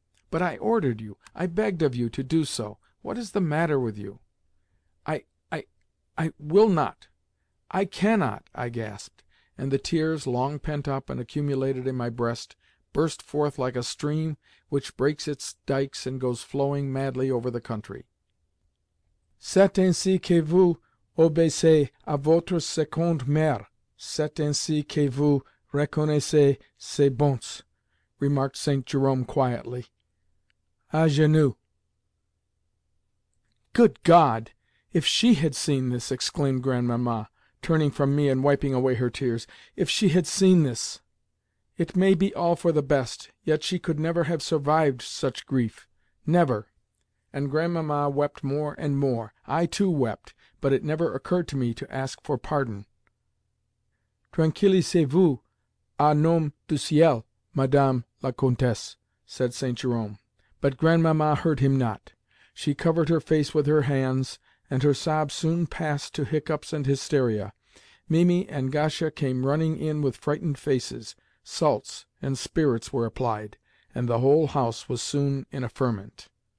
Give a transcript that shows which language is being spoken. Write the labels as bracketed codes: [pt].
[en] "But I ordered you, I begged of you to do so. What is the matter with you?" I will not! I cannot!" I gasped, and the tears, long pent up and accumulated in my breast, burst forth like a stream which breaks its dikes and goes flowing madly over the country. [fr] "C'est ainsi que vous obéissez à votre seconde mère. C'est ainsi que vous reconnaissez ses bontés," [en] remarked St. Jerome quietly. [fr] "À genoux." [en] "Good God! If she had seen this!" exclaimed Grandmamma, turning from me and wiping away her tears. "If she had seen this! It may be all for the best, yet she could never have survived such grief. Never!" And Grandmamma wept more and more. I too wept, but it never occurred to me to ask for pardon. [fr] "Tranquillisez-vous, au nom du ciel, Madame la Comtesse," [en] said St. Jerome. But Grandmamma heard him not. She covered her face with her hands, and her sobs soon passed to hiccups and hysteria. Mimi and Gasha came running in with frightened faces. Salts and spirits were applied, and the whole house was soon in a ferment.